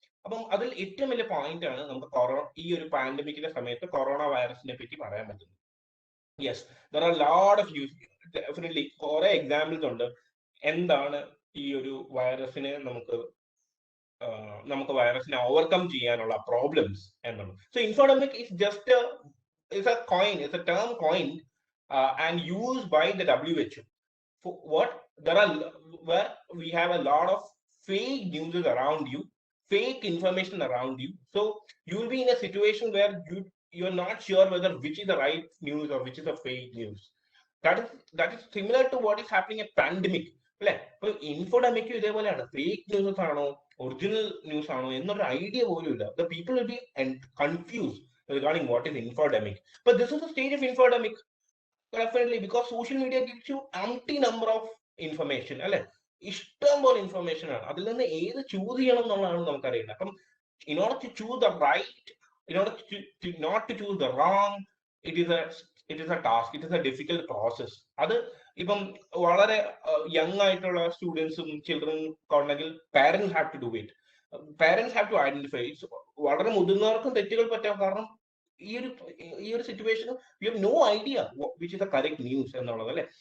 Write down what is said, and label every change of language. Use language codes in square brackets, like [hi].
[ml] അപ്പം അതിൽ ഏറ്റവും വലിയ പോയിന്റ് ആണ് നമുക്ക് ഈ ഒരു പാൻഡമിക്കിന്റെ സമയത്ത് കൊറോണ വൈറസിനെ പറ്റി പറയാൻ പറ്റുന്നത്. [en] Yes, there are lot of news. [ml] Definitely കുറെ എക്സാമ്പിൾസ് ഉണ്ട് എന്താണ് ഈ ഒരു വൈറസിനെ നമുക്ക് വൈറസിനെ ഓവർകം ചെയ്യാനുള്ള പ്രോബ്ലംസ് എന്നുള്ളത്. [en] So infodemic is just is a coin, it's a term coined and used by the WHO. For what? There are where we have a lot of fake news around you, fake information around you. So you will be in a situation where you're not sure whether which is the right news or which is the fake news. That is similar to what is happening at pandemic. [ml] അല്ലെ? ഇപ്പൊ ഇൻഫോഡെമിക് ഇതേപോലെയാണ്. Fake news ആണോ original news ആണോ എന്നൊരു idea പോലും ഇല്ല. [en] The people will be confused regarding what is infodemic. But this is the stage of infodemic, definitely, because social media gives you empty number of information അല്ലെ. [ml] ഇഷ്ടം പോലെ information ആണ്. അതിൽ നിന്ന് ഏത് ചൂസ് ചെയ്യണം എന്നുള്ളതാണ് നമുക്കറിയുന്നത്. [en] അപ്പം in order to choose the right, in order to not to choose the wrong, it is a task, it is a difficult process. [ml] അത് ഇപ്പം വളരെ യങ് ആയിട്ടുള്ള സ്റ്റുഡൻസും ചിൽഡ്രൻ ഉണ്ടെങ്കിൽ [en] Parents have to do it. Parents have to identify. [ml] വളരെ മുതിർന്നവർക്കും തെറ്റുകൾ പറ്റാം. കാരണം ഈ ഒരു [en] situation you have no idea which is the correct news [ml] എന്നുള്ളത് അല്ലെ.